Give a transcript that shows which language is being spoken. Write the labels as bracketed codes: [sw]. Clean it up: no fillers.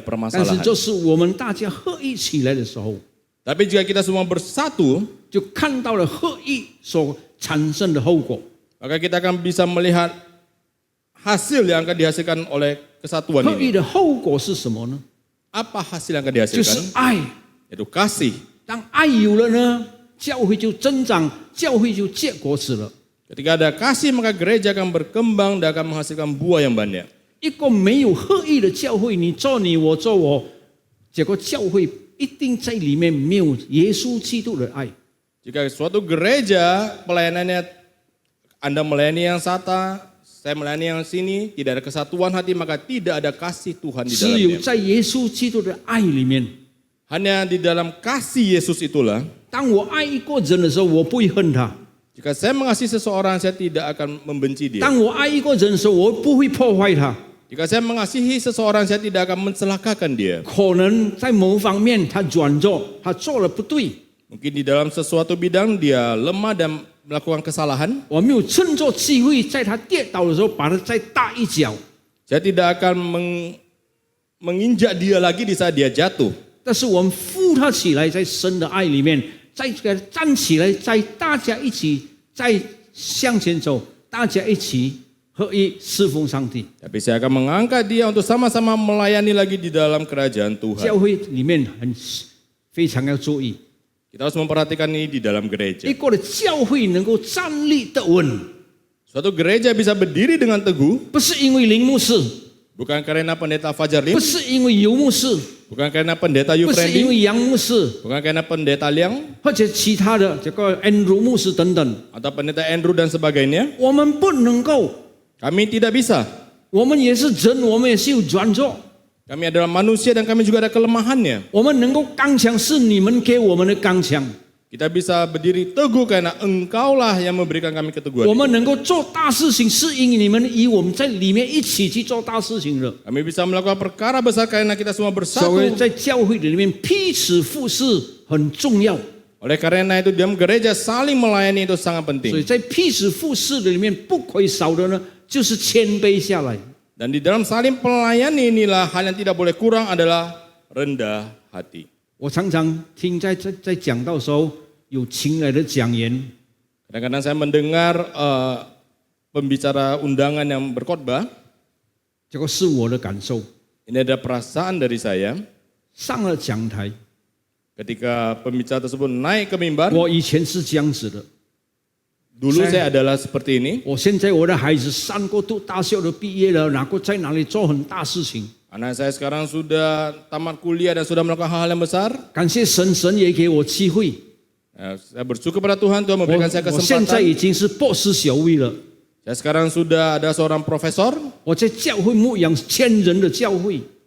[zh] 但是 [id] permasalahan. [zh] 就是我们大家合一起来的时候， [id] Tapi jika kita semua bersatu, [zh] 就看到了合一所产生的后果。 [id] maka kita akan bisa melihat hasil yang akan dihasilkan oleh kesatuan [zh] 合一 [id] ini. [zh] 的后果是什么呢？ [id] Apa hasil yang akan [zh] 就是 [id] dihasilkan? [zh] 爱。 [id] Yaitu kasih. [zh] 当爱有了呢，教会就增长，教会就结果子了。 [id] Ketika ada kasih, maka gereja akan berkembang dan akan menghasilkan buah yang banyak. [zh] 一个没有合一的教会，你做你，我做我，结果教会一定在里面没有耶稣基督的爱。 [id] Jika suatu gereja pelayanannya Anda melayani yang satu, saya melayani yang sini, tidak ada kesatuan hati, maka tidak ada kasih Tuhan di [zh] 只有 [id] dalamnya. [zh] 在耶稣基督的爱里面， [id] Hanya di dalam kasih Yesus itulah, [zh] 当我爱一个人的时候，我不会恨他； [id] jika saya mengasihi seseorang, saya tidak akan membenci dia. [zh] 当我爱一个人的时候，我不会破坏他。 [id] Jika saya mengasihi seseorang, saya tidak akan mencelakakan dia. [zh] 可能在某方面他软弱，他做了不对， [id] Mungkin di dalam sesuatu bidang dia lemah dan melakukan kesalahan. [zh] 我没有趁着机会在他跌倒的时候把他再打一脚。 [id] Saya tidak akan menginjak dia lagi di saat dia jatuh. [zh] 但是我们扶他起来，在神的爱里面，再站起来，在大家一起再向前走，大家一起合一侍奉上帝。 [id] Tapi saya akan mengangkat dia untuk sama-sama melayani lagi di dalam kerajaan Tuhan. [zh] 教会里面非常要注意， [id] Kita harus memperhatikan ini di dalam gereja. [zh] 一个的教会能够站立得稳， [id] Suatu gereja bisa berdiri dengan teguh, [zh] 不是因为林牧师， [id] bukan karena pendeta Fajar Lim, [zh] 不是因为尤牧师， [id] bukan karena pendeta [zh] 不是因为杨牧师， [id] bukan karena pendeta Liang, [zh] 或者其他的这个Andrew牧师等等， [id] atau pendeta Andrew dan sebagainya. [zh] 我们不能够， [id] Kami tidak bisa. [zh] 我们也是人，我们也是有软弱。 [id] Kami adalah manusia dan kami juga ada kelemahannya. [zh] 我们能够刚强是你们给我们的刚强， [id] Kita bisa berdiri teguh karena Engkaulah yang memberikan kami keteguhan. [zh] 我们能够做大事情，是因你们与我们在里面一起去做大事情的。 [id] Kami bisa melakukan perkara besar karena kita semua [zh] 所以 [id] bersatu. [zh] 在教会里面彼此服侍很重要。 [id] Oleh karena itu dalam gereja saling melayani itu sangat [zh] 所以 [id] penting. [zh] 在彼此服侍的里面，不可以少的呢，就是谦卑下来。 [id] Dan di dalam saling melayani inilah hal yang tidak boleh kurang adalah rendah hati. [zh] 我常常听在讲道的时候，有请来的讲员， [id] Kadang-kadang saya mendengar pembicara undangan yang berkhotbah. [zh] 这个是我的感受。 [id] Ini ada perasaan dari saya [zh] 上了讲台， [id] ketika pembicara tersebut naik ke mimbar. [zh] 我以前是这样子的。 [id] Dulu saya adalah seperti ini. [zh] 我现在我的孩子3个都大学都毕业了，哪个在哪里做很大事情？ [id] Anak saya sekarang sudah tamat kuliah dan sudah melakukan hal-hal yang besar. [zh] 感谢神，神也给我机会。 [id] Saya bersyukur kepada Tuhan, Tuhan memberikan saya [zh] 我现在已经是博士学位了。 [id] Saya sekarang sudah ada seorang profesor. [zh] 我在教会牧养1000人的教会，